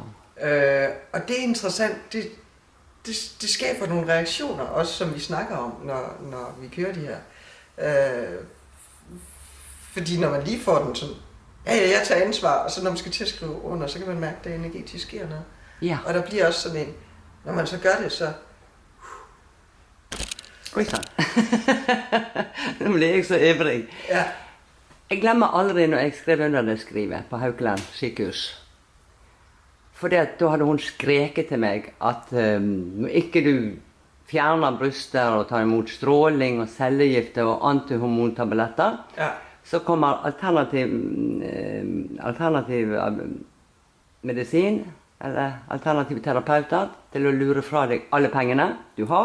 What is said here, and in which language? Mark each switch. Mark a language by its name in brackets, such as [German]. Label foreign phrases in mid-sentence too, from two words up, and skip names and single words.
[Danish] Og det er interessant, det skaber nogle reaktioner, også som vi snakker om, når vi kører de her. Fordi når man lige får den sådan, jeg tager ansvar, og så når man skal til at skrive under, så kan man mærke, at der energetisk sker noget. Ja. Og der bliver også sådan en, når man så gør det, så... [Norwegian] Oi sann. Nå blir jeg så ivrig. Ja. Jeg glemmer aldri når jeg skrev under det skrivet på Haukeland sykehus. For da hadde hun skreket til meg at når ikke du fjerner bryster og tar imot stråling og cellegifter og antihormontabletter, så kommer alternativ medisin, eller alternative terapeuter, til å lure fra deg alle pengene du har.